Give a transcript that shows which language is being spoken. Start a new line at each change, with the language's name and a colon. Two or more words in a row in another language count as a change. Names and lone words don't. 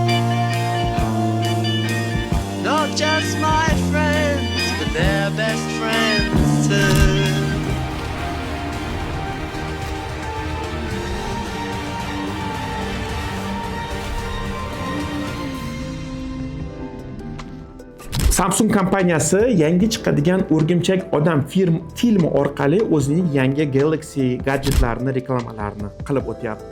English: Not just my friends, but their best friends too.
Uzbek: Samsung kompaniyasi yangi chiqadigan O'rgimchak odam filmi orqali o'zining yangi Galaxy gadjetlarini reklamalarini qilib o'tyapti.